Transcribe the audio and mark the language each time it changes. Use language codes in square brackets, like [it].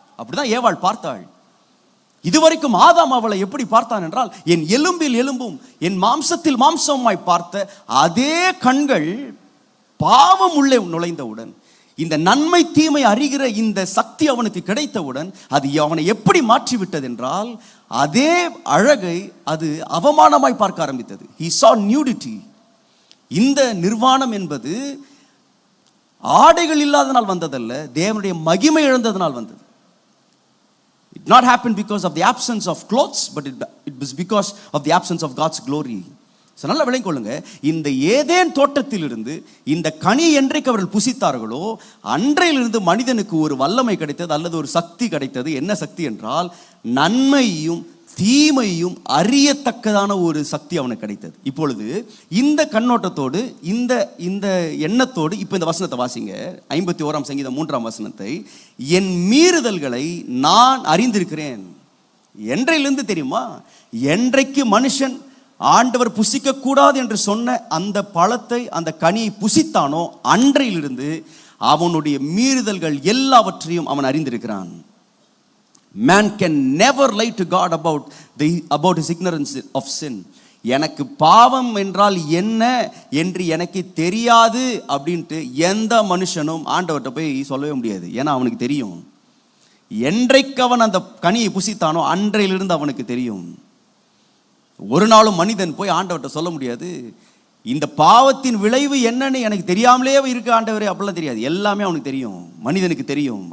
[ta] அப்படிதான் ஏவாள் பார்த்தாள். இதுவரைக்கும் ஆதாம் அவளை எப்படி பார்த்தான் என்றால் என் எலும்பில் எலும்பும் என் மாம்சத்தில் மாம்சமாய் பார்த்த அதே கண்கள் பாவம் உள்ளே நுழைந்தவுடன், இந்த நன்மை தீமை அறிகிற இந்த சக்தி அவனுக்கு கிடைத்தவுடன் அது அவனை எப்படி மாற்றிவிட்டது என்றால் அதே அழகை அது அவமானமாய் பார்க்க ஆரம்பித்தது. [en] He saw nudity. [ta] இந்த நிர்வாணம் என்பது ஆடைகள் இல்லாதனால் வந்ததல்ல, தேவனுடைய மகிமை இழந்ததனால் வந்தது. [en] It not happened because of the absence of clothes, but it was because of the absence of God's glory. [ta] நல்லா விளங்கிக் கொள்ளுங்க. இந்த ஏதேன் தோட்டத்திலிருந்து இந்த கனி என்றைக்கு அவர்கள் புசித்தார்களோ அன்றையிலிருந்து மனிதனுக்கு ஒரு வல்லமை கிடைத்தது, அல்லது ஒரு சக்தி கிடைத்தது. என்ன சக்தி என்றால், நன்மையும் தீமையும் அறியத்தக்கதான ஒரு சக்தி அவனுக்கு கிடைத்தது. இப்பொழுது இந்த கண்ணோட்டத்தோடு இந்த இந்த எண்ணத்தோடு இப்போ இந்த வசனத்தை வாசிங்க. 51ஆம் சங்கீதம் 3ஆம் வசனத்தை, என் மீறுதல்களை நான் அறிந்திருக்கிறேன். என்றையிலிருந்து தெரியுமா? என்றைக்கு மனுஷன் ஆண்டவர் புசிக்க கூடாது என்று சொன்ன அந்த பழத்தை, அந்த கனியை புசித்தானோ அன்றையிலிருந்து அவனுடைய மீறுதல்கள் எல்லாவற்றையும் அவன் அறிந்திருக்கிறான். [en] Man can never lie to God about his ignorance of sin. [ta] எனக்கு பாவம் என்றால் என்ன என்று எனக்கு தெரியாது அப்படின்ட்டு எந்த மனுஷனும் ஆண்டவர்கிட்ட போய் சொல்லவே முடியாது. ஏன்னா அவனுக்கு தெரியும். என்றைக்கு அவன் அந்த கனியை புசித்தானோ அன்றையிலிருந்து அவனுக்கு தெரியும். ஒரு நாளும் மனிதன் போய் ஆண்டவர்கிட்ட சொல்ல முடியாது, இந்த பாவத்தின் விளைவு என்னன்னு எனக்கு தெரியாமலே இருக்கு ஆண்டவரே, அப்படிலாம் தெரியாது. எல்லாமே அவனுக்கு தெரியும். மனிதனுக்கு தெரியும்.